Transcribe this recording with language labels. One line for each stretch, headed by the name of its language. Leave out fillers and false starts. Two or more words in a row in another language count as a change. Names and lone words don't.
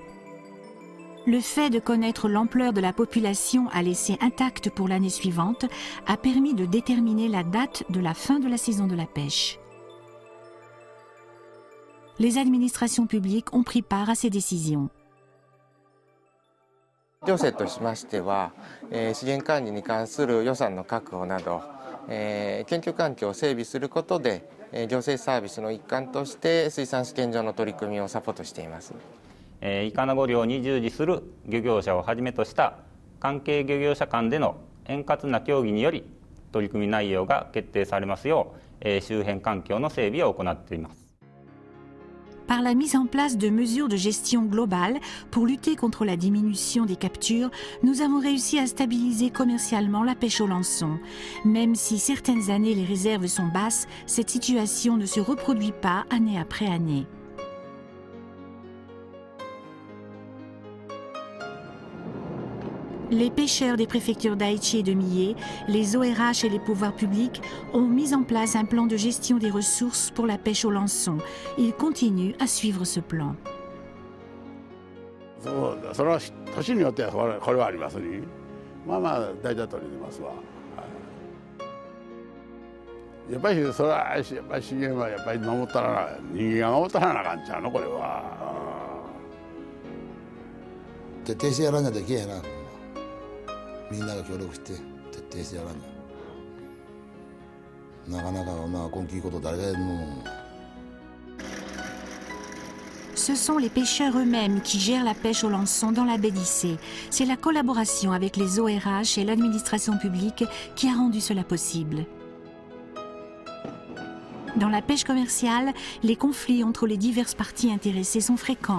French: Le fait de connaître l'ampleur de la population à laisser intacte pour l'année suivante a permis de déterminer la date de la fin de la saison de la pêche. Les administrations publiques ont pris part à ces décisions.
Japanese: 行政としましては、資源管理に関する予算の確保など、研究環境を整備することで、行政サービスの一環として水産試験場の取り組みをサポートしています。イカナゴ漁に従事する漁業者をはじめとした関係漁業者間での円滑な協議により取り組み内容が決定されますよう、周辺環境の整備を行っています。
French: Par la mise en place de mesures de gestion globale pour lutter contre la diminution des captures, nous avons réussi à stabiliser commercialement la pêche au lançon. Même si certaines années les réserves sont basses, cette situation ne se reproduit pas année après année. Les pêcheurs des préfectures d'Aichi et de Mie, les ORH et les pouvoirs publics ont mis en place un plan de gestion des ressources pour la pêche au lançon. Ils continuent à suivre ce plan.
Japanese: それは年によってはこれはありますね。まあまあ大体取れてますわ。やっぱりそれはやっぱり資源はやっぱり守ったら人間が守ったらなあかんちゃうのこれは。徹底してやらなきゃいけへんな。みんなが協力して徹底してやらな。なかなかまあ根気いいこと誰がやるの。
French: Ce sont les pêcheurs eux-mêmes qui gèrent la pêche au lançon dans la baie d'Issé. C'est la collaboration avec les ORH et l'administration publique qui a rendu cela possible. Dans la pêche commerciale, les conflits entre les diverses parties intéressées sont fréquents.